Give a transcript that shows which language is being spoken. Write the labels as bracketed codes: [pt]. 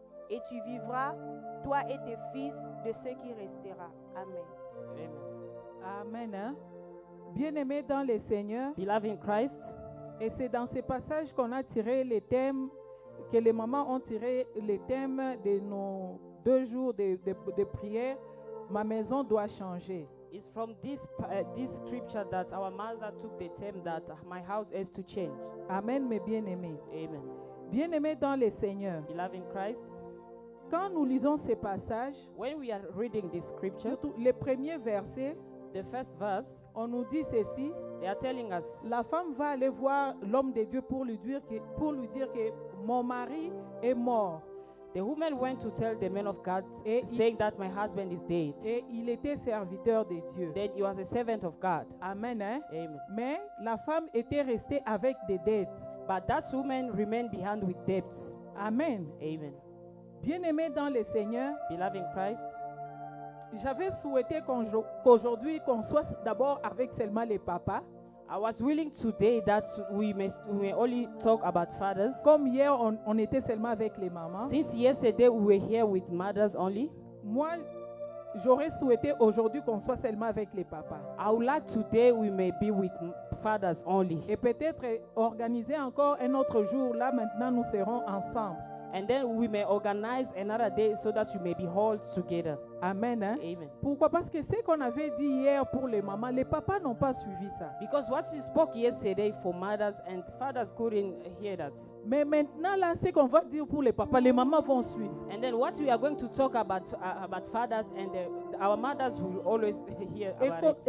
[fr] Et tu vivras, toi et tes fils, de ce qui restera. » Amen. Amen. Hein? Bien-aimés dans le Seigneur, [en] Beloved in Christ, [fr] et c'est dans ces passages qu'on a tiré les thèmes, que les mamans ont tiré les thèmes de nos 2 jours de prière. Ma maison doit changer. [en] it's from this scripture that our mother took the term that my house has to change. [fr] Amen, mes bien-aimés. Amen. Bien-aimés dans le Seigneur, [en] Beloved in Christ, [fr] quand nous lisons ces passages, [en] when we are reading this scripture, [fr] surtout les premiers versets, [en] the first verse, [fr] on nous dit ceci: [en] they are telling us [fr] la femme va aller voir l'homme de Dieu pour lui dire que mon mari est mort. [en] the woman went to tell the man of God, [fr] Et [en] saying that my husband is dead. [fr] Et il était serviteur de Dieu. [en] Then he was a servant of God. Amen. Hein? Amen. [fr] Mais la femme était restée avec des dettes. [en] But that woman remained behind with debts. Amen. Amen. [fr] Bien-aimés dans le Seigneur, [en] Beloved in Christ, [fr] j'avais souhaité qu'aujourd'hui, qu'on soit d'abord avec seulement les papas. [en] I was willing today that we may only talk about fathers. [fr] Comme hier, on était seulement avec les mamans. [en] Since yesterday we were here with mothers only, [fr] Moi, j'aurais souhaité aujourd'hui qu'on soit seulement avec les papas. [en] I would like today we may be with fathers only. [fr] Et peut-être organiser encore un autre jour. Là, maintenant, nous serons ensemble. [en] And then we may organize another day so that you may be all together. Amen. Hein? Amen. [fr] Pourquoi? Parce que ce qu'on avait dit hier pour les mamans, les papas n'ont pas suivi ça. [en] Because what you spoke yesterday for mothers and fathers couldn't hear that. [fr] Mais maintenant, là, ce qu'on va dire pour les papas, les mamans vont suivre. [en] And then what we are going to talk about fathers and our mothers will always hear about it.